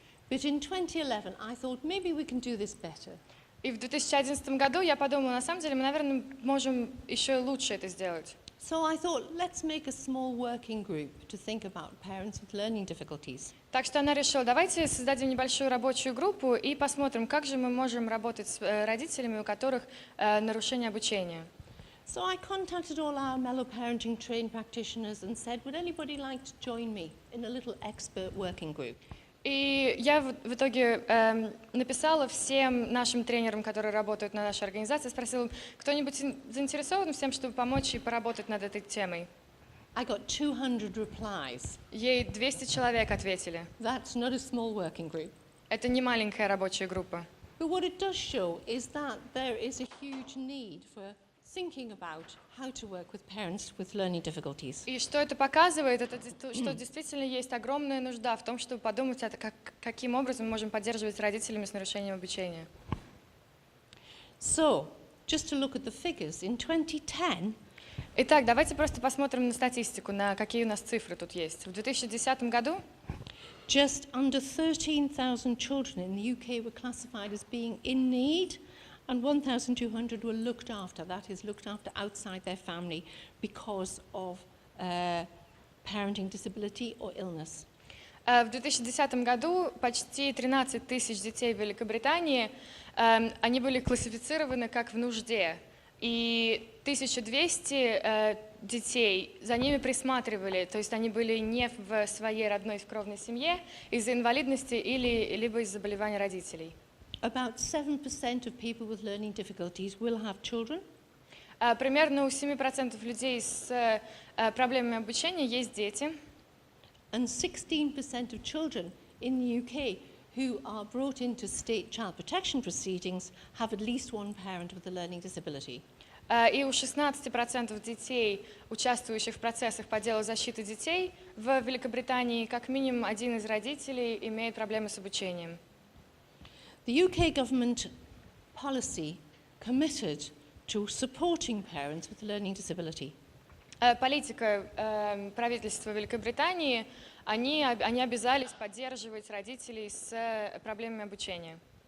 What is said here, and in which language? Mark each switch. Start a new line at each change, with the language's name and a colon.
English: But in 2011, I thought maybe we can do this better.
Russian: И в 2011 году я подумала, на самом деле мы, наверное, можем еще лучше это сделать.
English: So I thought, let's make a small working group to think about parents with learning difficulties.
Russian: Так что она решила, давайте создадим небольшую рабочую группу и посмотрим, как же мы можем работать с родителями, у которых нарушение обучения.
English: So I contacted all our Mellow parenting trained practitioners and said, would anybody like to join me in a little expert working group?
Russian: И я в итоге написала всем нашим тренерам, которые работают на нашей организации, спросила, кто-нибудь заинтересован в тем, чтобы помочь и поработать над этой темой?
English: I got 200 replies.
Russian: Ей 200 человек ответили.
English: That's not a small working group.
Russian: Это не маленькая рабочая группа.
English: But what it does show is that there is a huge need for thinking about how to work with parents with learning difficulties.
Russian: И что это показывает, это что действительно есть огромная нужда в том, чтобы подумать, каким образом мы можем поддерживать родителями с нарушением обучения.
English: So, just to look at the figures, in 2010,
Russian: Итак, давайте просто посмотрим на статистику, на какие у нас цифры тут есть. В 2010 году
English: just under 13,000 children in the UK were classified as being in need, and 1,200 were looked after, that is, looked after outside their family because of parenting disability or illness.
Russian: В 2010 году почти 13 тысяч детей в Великобритании, они были классифицированы как в нужде, и 1200 детей за ними присматривали, то есть они были не в своей родной кровной семье из-за инвалидности либо из-за заболевания родителей.
English: About 7% of people with learning difficulties will have children.
Russian: Примерно у 7% людей с проблемами обучения есть дети.
English: And 16% of children in the UK who are brought into state child protection proceedings have at least one parent with a learning disability.
Russian: И у 16% детей, участвующих в процессах по делу защиты детей в Великобритании, как минимум один из родителей имеет проблемы с обучением.
English: The UK government policy committed to supporting parents with a learning disability.
Russian: Политика правительства Великобритании, они обязались поддерживать родителей с проблемами обучения.